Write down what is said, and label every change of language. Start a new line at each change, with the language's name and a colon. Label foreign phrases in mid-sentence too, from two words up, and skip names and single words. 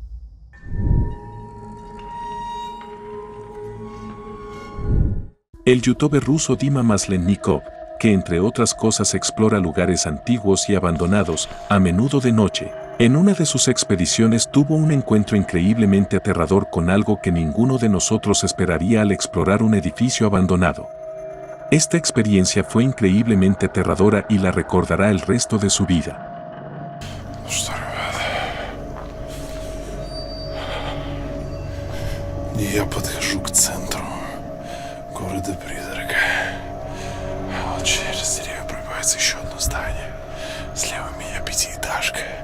Spanish: El youtuber ruso Dima Maslennikov, que entre otras cosas explora lugares antiguos y abandonados, a menudo de noche, en una de sus expediciones tuvo un encuentro increíblemente aterrador con algo que ninguno de nosotros esperaría al explorar un edificio abandonado. Esta experiencia fue increíblemente aterradora y la recordará el resto de su vida.
Russian: Я подхожу к центру города-призрака. Вот через деревья пробивается еще одно здание. Слева меня пятиэтажка.